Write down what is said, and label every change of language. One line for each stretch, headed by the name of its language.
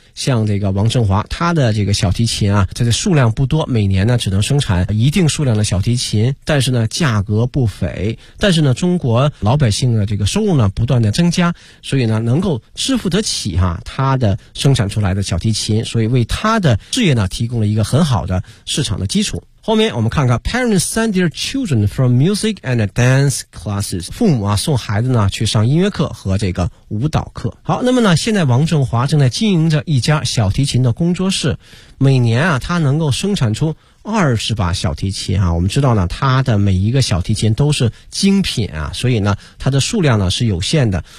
Chinese: 像这个王振华他的这个小提琴它的数量不多，每年呢只能生产一定数量的小提琴，但是呢价格不菲，但是呢中国老百姓的这个收入呢不断的增加，所以呢能够支付得起他的生产出来的小提琴，所以为他的事业呢提供了一个很好的市场的基础。后面我们看看
English: parents send their children from music and dance classes.
Chinese: 父母送孩子呢去上音乐课和这个舞蹈课。好，那么呢现在王振华正在经营着一家小提琴的工作室。每年他能够生产出20把小提琴我们知道呢他的每一个小提琴都是精品所以呢他的数量呢是有限的。